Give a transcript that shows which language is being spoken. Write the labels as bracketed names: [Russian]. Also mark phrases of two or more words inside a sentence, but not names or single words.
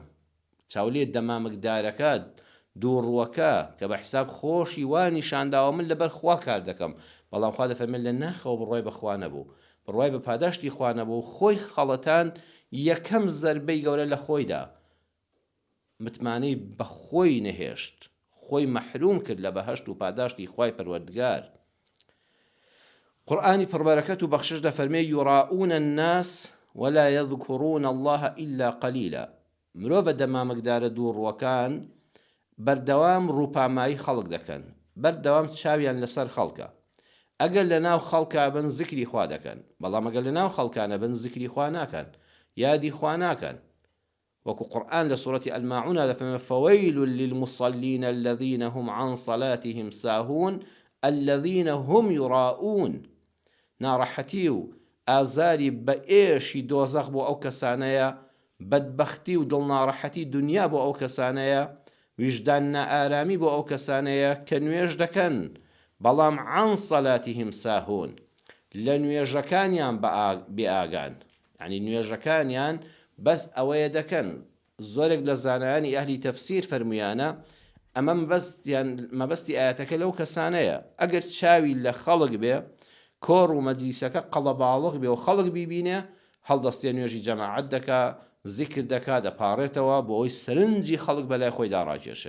[Central Kurdish] چاولێ دەمامکدارەکە دووڕوەکە کە بە حیساب خۆشی وانی شانداوە من لەبەر خوا کار دەکەم، بەڵام خوا دەفەرمێت لە ناخەوە بڕوای بەخوا نەبوو، بڕوای بە پاداشتی خوا نەبوو، خۆی خەڵەتان یەکەم زەربەی گەورە لە خۆیدا، متمانەی بە خۆی نەهێشت، خۆی مەحروم کرد لە بەهەشت و پاداشتی خوای پەروەردگار. قورئانی پڕبەرەکەت و بەخشش دەفەرمێ [Arabic] یوڕاؤون الناس ولا يذكرون الله إلا قليلا. [Central Kurdish] مرۆڤە دەمامکدارە دووڕوەکان بەردەوام ڕووپامایی خەڵک دەکەن، بەردەوام چاویان لەسەر خەڵکە. ئەگەر لە ناو خەڵکا بن زیکری خوا دەکەن، بەڵام ئەگەر لە ناو خەڵکانە بن زیکری خوا ناکەن، یادی خوا ناکەن. وەکو قورئان لە سوورەتی ئەلماعون دەفەرمێ [Arabic] فەوەیل للمصلین الذین هم عن صلاتهم ساهون الذین هم یراؤون. [Central Kurdish] ناڕەحەتی و ئازاری بە ئێشی دۆزەخ بۆ ئەو کەسانەیە، بەدبەختی و دڵناڕەحەتی دنیا بۆ ئەو کەسانەیە، ویژدان نائارامی بۆ ئەو کەسانەیە کە نوێژ دەکەن بەڵام [Arabic] عن صلاتهم ساهون، [Central Kurdish] لە نوێژەکانیان بێئاگان، یعنی نوێژەکانیان بەس ئەوەیە دەکەن. زۆرێک لە زانایانی ئەهلی تەفسیر فەرمویانە ئەمە مەبەستی ئاەتەکە لەو کەسانەیە ئەگەر چاوی لە خەڵک بێ، کۆڕ و مەجلیسەکە قەڵەباڵغ بێ و خەڵک بیبینێ، هەڵدەستێ نوێژی جەماعەت دەکا، زیکر دەکا، دەپاڕێتەوە بۆ ئەوی سەرنجی خەڵک بەلای خۆی داڕاکێشێ.